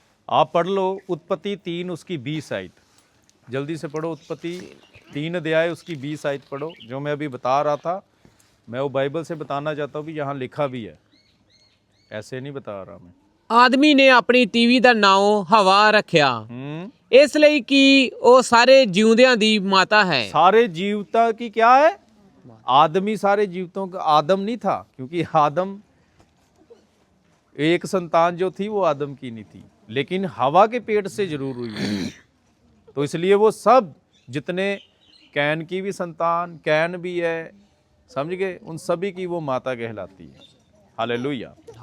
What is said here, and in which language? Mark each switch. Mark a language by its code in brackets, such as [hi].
[hi] आप पढ़ लो उत्पत्ति 3 उसकी 20 आयत, जल्दी से पढ़ो। उत्पत्ति 3 अध्याय उसकी 20 आयत पढ़ो। जो मैं अभी बता रहा था मैं वो बाइबल से बताना चाहता हूँ भी यहाँ लिखा भी है, ऐसे नहीं बता रहा मैं। [pa] ਆਦਮੀ ਨੇ ਆਪਣੀ ਤੀਵੀ ਦਾ ਨਾਮ ਹਵਾ ਰੱਖਿਆ ਇਸ ਲਈ ਕਿ ਉਹ ਸਾਰੇ ਜਿਉਂਦਿਆਂ ਦੀ ਮਾਤਾ ਹੈ। [hi] सारे जीवता की क्या है? आदमी सारे जीवतों का, आदम नहीं था, क्योंकि आदम एक संतान जो थी वो आदम की नहीं थी, लेकिन हवा के पेट से जरूर हुई है। तो इसलिए वो सब जितने कैन की भी संतान, कैन भी है, समझ गए, उन सभी की वो माता कहलाती है। हालेलुया।